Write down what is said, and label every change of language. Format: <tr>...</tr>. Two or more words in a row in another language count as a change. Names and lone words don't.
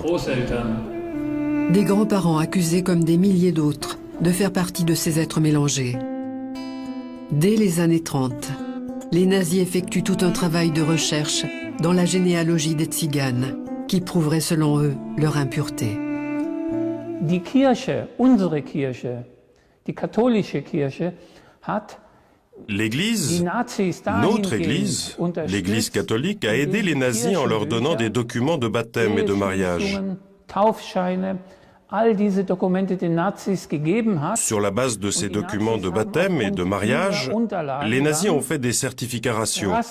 <fr>Des grands-parents accusés comme des milliers d'autres de faire partie de ces êtres mélangés. Dès les années 30, les nazis effectuent tout un travail de recherche dans la généalogie des Tziganes, qui prouverait selon eux leur impureté.</fr> <de>Die Kirche, unsere Kirche, die katholische Kirche, hat</de> <fr>L'Église, notre Église, l'Église catholique, a aidé les nazis en leur donnant des documents de baptême et de mariage. Sur la base de ces documents de baptême et de mariage, les nazis ont fait des certificarations.</fr>